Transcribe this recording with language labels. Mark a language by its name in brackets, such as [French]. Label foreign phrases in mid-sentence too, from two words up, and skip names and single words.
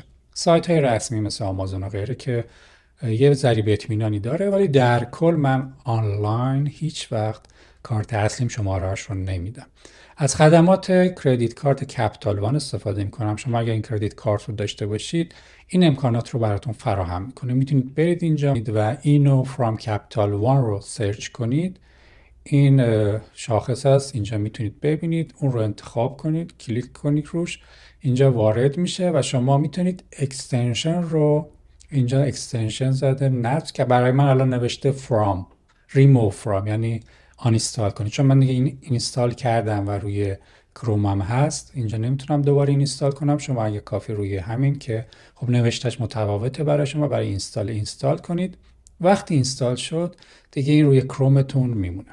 [Persian] سایت های رسمی مثل آمازون و غیره که یه ذریب اطمینانی داره، ولی در کل من آنلاین هیچ وقت کارت اصلیم شماره‌اش رو نمیدم. از خدمات [English] credit card Capital One [Persian] استفاده میکنم. شما اگر این [English] credit card [Persian] رو داشته باشید این امکانات رو براتون فراهم میکنه. میتونید برید اینجا و اینو [English] from capital one [Persian] رو سرچ کنید. این شاخص هست اینجا میتونید ببینید، اون رو انتخاب کنید، کلیک کنید روش، اینجا وارد میشه و شما میتونید اکستنشن رو اینجا اکستنشن زده نت که برای من الان نوشته [English] from remove from [Persian] یعنی آنینستال کنید، چون من دیگه این اینستال کردم و روی کرومم هست اینجا نمیتونم دوباره اینستال کنم. شما اگه کافی روی همین که خب نوشتهش متفاوته برای شما، برای اینستال کنید. وقتی اینستال شد دیگه این روی کرومتون میمونه.